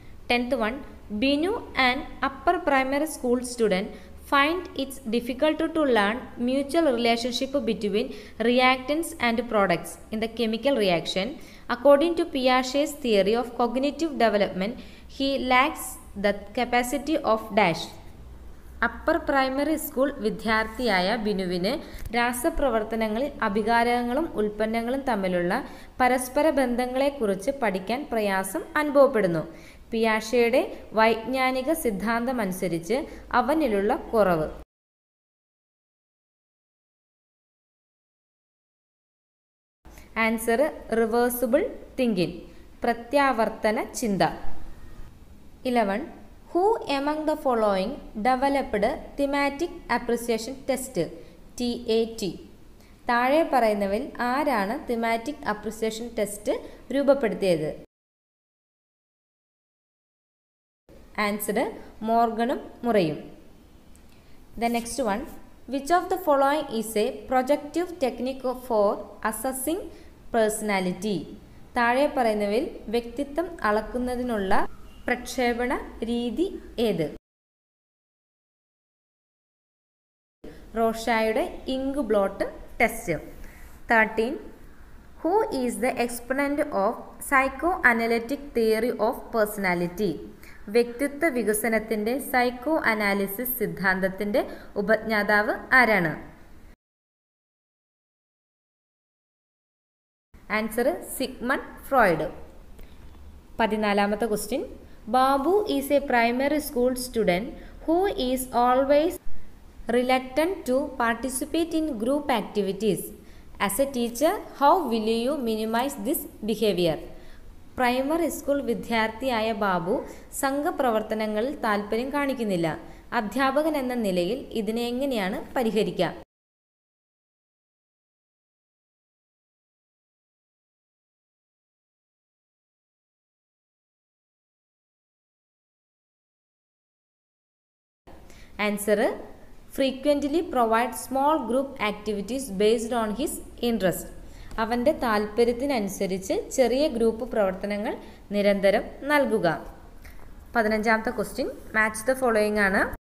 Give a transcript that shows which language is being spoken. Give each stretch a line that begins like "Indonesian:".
English: 10th one, Binu, an upper primary school student, find it's difficult to learn mutual relationship between reactants and products in the chemical reaction. According to Piaget's theory of cognitive development, he lacks the capacity of dash.
Malayalam: Upper primary school വിദ്യാർത്ഥിയായ ബിനുവിന് രാസപ്രവർത്തനങ്ങളിൽ അഭികാരകങ്ങളും ഉൽപ്പന്നങ്ങളും തമ്മിലുള്ള പരസ്പര ബന്ധങ്ങളെക്കുറിച്ച് പഠിക്കാൻ പ്രയാസം അനുഭവപ്പെടുന്നു. പിയാഷെയുടെ വൈജ്ഞാനിക സിദ്ധാന്തമനുസരിച്ച് അവനിലുള്ള കുറവ്.
English: answer reversible thinking,
Malayalam: പ്രത്യാവർത്തന ചിന്ത.
English: 11. Who among the following developed thematic apperception test TAT?
Malayalam: താഴെ പറയുന്നവരിൽ ആരാണ് തിമാറ്റിക് അപ്രിസിയേഷൻ ടെസ്റ്റ് രൂപപ്പെടുത്തിയത്? Answer മോർഗണും മുറയും.
English: The next one, which of the following is a projective technique for assessing personality?
Malayalam: താഴെ പറയുന്നവയിൽ വ്യക്തിത്വം അളക്കുന്നതിനുള്ള പ്രക്ഷേപണ രീതി ഏത്? റോഷായുടെ ink blot test. 13.
English: Who is the exponent of psychoanalytic theory of personality?
Malayalam: വ്യക്തിത്വ വികസനത്തിൻ്റെ സൈക്കോ അനാലിസിസ് സിദ്ധാന്തത്തിൻ്റെ ഉപജ്ഞാതാവ് ആരാണ്?
English: Answer Sigmund Freud. 14ാമത്തെ question, Babu is a primary school student who is always reluctant to participate in group activities. As a teacher, how will you minimize this behavior?
Malayalam: Primary school വിദ്യാർത്ഥിയായ ബാബു സംഘപ്രവർത്തനങ്ങളിൽ താൽപ്പര്യം കാണിക്കുന്നില്ല. അധ്യാപകൻ എന്ന നിലയിൽ ഇതിനെ എങ്ങനെയാണ് പരിഹരിക്കുക?
English: Answer frequently provide small group activities based on his interest.
Malayalam: അവൻ്റെ താൽപ്പര്യത്തിനനുസരിച്ച് ചെറിയ ഗ്രൂപ്പ് പ്രവർത്തനങ്ങൾ നിരന്തരം നൽകുക.
English: 15ാമത്തെ question, match the following ആണ്.